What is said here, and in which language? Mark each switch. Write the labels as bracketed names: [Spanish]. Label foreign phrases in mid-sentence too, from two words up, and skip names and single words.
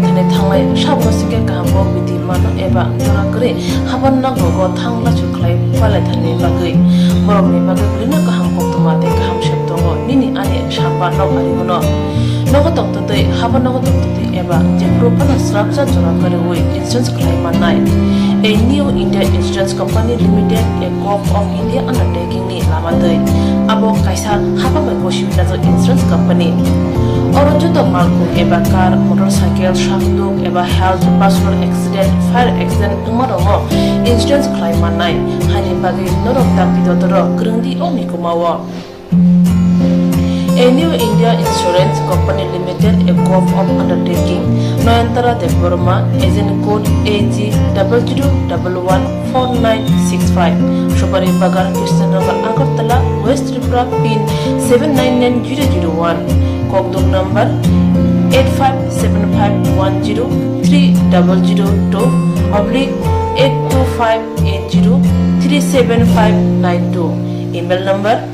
[Kok Borok] thane thanglai sabno sike kaham bidi mano eba jora kre haban na gogo thangla chuklai pale thane bagai borok ni bagai brina kaham koktuma de kaham sheptongo nini ane sapa no ari mono nogotok totoi haba nogotok totoi eba je propana srapsa jora kare oi [English] insurance claim [Kok Borok] manai a new India Insurance Company Limited [English] a co-op of India undertaking [Kok Borok] ni lamadoi abo kaisa haba bai goshibna jo insurance company Orojoto malku eba [English] car motorcycle [Kok Borok] shaftuk eba [English] health personal accident fire accident [Kok Borok] umarongo [English] insurance claim [Kok Borok] manai hani bagi norok tak bidodoro grungdi omi kumawo [English] A new India Insurance Company Limited, a co-op of undertaking, Noyantara de Burma, agent code AG00114965, Shubari Bagar, Krishnagar, Agartala, West Tripura, PIN 799001, Kogdum number 85751030/82580375592, email number